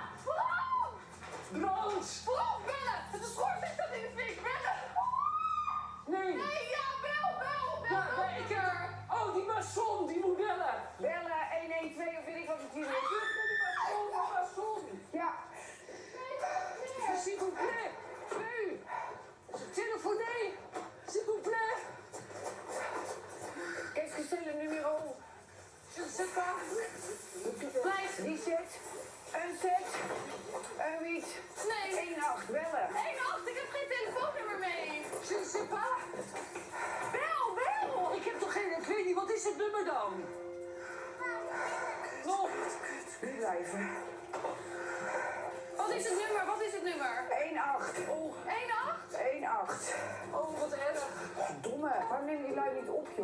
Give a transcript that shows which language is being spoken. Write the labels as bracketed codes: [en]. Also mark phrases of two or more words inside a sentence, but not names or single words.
[nl] Waarom? Brand! Waarom bellen? Het is schoorsteen staat in de fik. Bellen! Nee! Nee, ja, bel! Ja, nee, ik heb... Oh, die maçon, die moet bellen! Bellen, 112 of weet ik wat het hier is. Die maçon! Ja. [fr] S'il vous plaît! U! Téléphonez! S'il vous plaît! Qu'est-ce que c'est le numéro? Je ne sais pas. [nl] Blijf. 17, een 6, een 8. Nee. 18, bellen. 1-8, ik heb geen telefoonnummer mee. [fr] Je ne sais pas. [nl] Bel! Ik heb toch geen... Ik weet niet, wat is het nummer dan? Oh, Nu blijven. Wat is het nummer? 1-8. Oh, 1-8? 1-8. oh, wat erg. Domme. Waarom nemen die lui niet op, joh?